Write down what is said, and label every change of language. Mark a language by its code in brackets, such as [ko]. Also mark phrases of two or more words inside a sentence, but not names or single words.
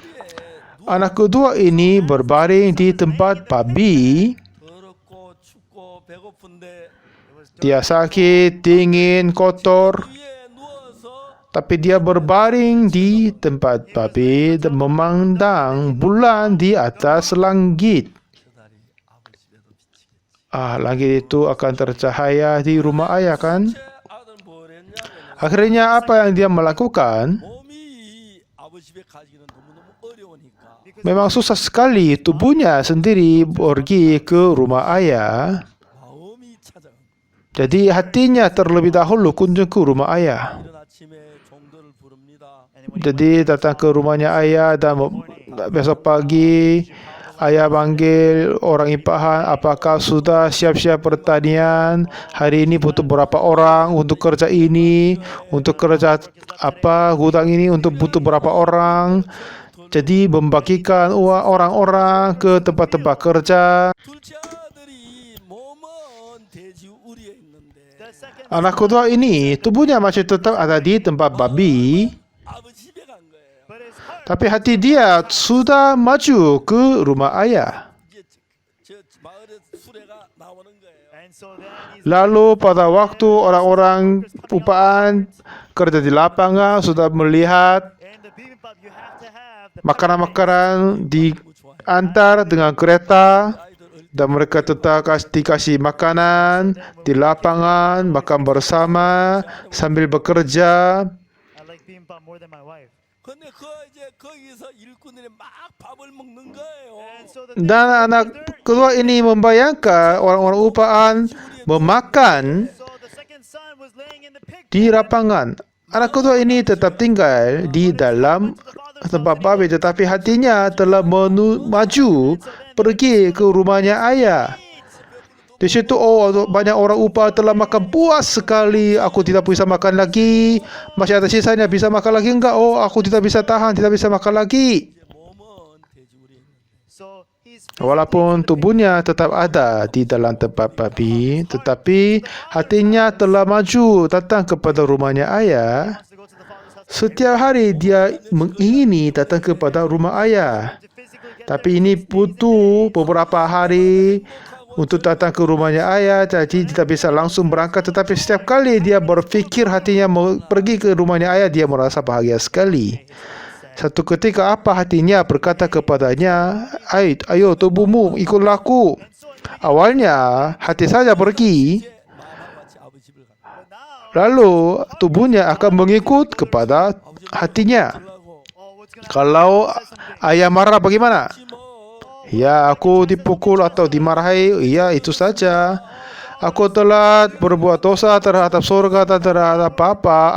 [id] Anak kedua ini berbaring di tempat babi. [ko] 더럽고 춥고 배고픈데 [id] Dia sakit, dingin, kotor. [ko] 위에 누워서 [id] Tapi dia berbaring di tempat babi dan memandang bulan di atas langit. [ko] 그날이 아버지 집에도 비치겠지. [id] Langit itu akan tercahaya di rumah ayah kan? [ko] 제 아들은 뭘 했냐면 [id] Akhirnya apa yang dia melakukan? [ko] 몸이 아버지 집에 가기는 너무너무 어려우니까 [id] Memang susah sekali tubuhnya sendiri pergi ke rumah ayah. [ko] 마음이 찾아갑니다. [id] Jadi hatinya terlebih dahulu kunjung ke rumah ayah. [ko] 이른 아침에 종들을 부릅니다. [id] Jadi datang ke rumahnya ayah dan besok pagi ayah panggil orang impahan, apakah sudah siap-siap pertanian? Hari ini butuh berapa orang untuk kerja ini, untuk kerja apa gudang ini untuk butuh berapa orang. Jadi membagikan uang orang-orang ke tempat-tempat kerja. [ko] 둘째 아들이 몸은 돼지 우리에 있는데 [en] The second [id] Anak kedua ini tubuhnya masih tetap ada di tempat babi, [ko] 아버지 집에 간 거예요. [en] but his heart [id] tapi hati dia sudah maju ke rumah ayah. [ko] 이제 저 마을에 수레가 나오는 거예요. [en] and so then he's [id] Lalu pada waktu orang-orang upaan kerja di lapangan sudah melihat [en] in the bibimbap you have to have the [id] makanan-makanan diantar dengan kereta dan mereka tetap dikasih makanan di lapangan, makan bersama sambil bekerja. [en] I like bibimbap more than my wife. [ko] 근데 이제 거기서 일꾼들이 막 밥을 먹는 거예요. [en] And so the [id] Dan anak kedua ini membayangkan orang-orang upaan memakan [en] so the second son was laying in the pig [id] di lapangan. Anak kedua ini tetap tinggal di dalam tempat babi, tetapi hatinya telah maju pergi ke rumahnya ayah. Di situ banyak orang upah telah makan puas sekali. Aku tidak bisa makan lagi. Masih ada sisanya, bisa makan lagi enggak? Oh, aku tidak bisa tahan, tidak bisa makan lagi. [ko] 이제 몸은 돼지 우리에 있는데 [en] so he's [id] Walaupun tubuhnya tetap ada di dalam tempat babi, tetapi hatinya telah maju datang kepada rumahnya ayah. [en] wants to go to the father's house [id] Setiap hari dia mengingini datang kepada rumah ayah. [en] to physically get [id] Tapi ini butuh beberapa hari untuk datang ke rumahnya ayah, jadi tidak bisa langsung berangkat. Tetapi setiap kali dia berfikir hatinya mau pergi ke rumahnya ayah, dia merasa bahagia sekali. Satu ketika apa hatinya berkata kepadanya, ayo tubuhmu ikutlah aku. Awalnya hati saja pergi, [ko] 마음같이 아버지 집을 가. [id] lalu tubuhnya akan mengikut kepada hatinya. Kalau ayah marah bagaimana? Ya, aku dipukul atau dimarahi, ya itu saja. Aku telah berbuat dosa terhadap surga dan terhadap Bapa.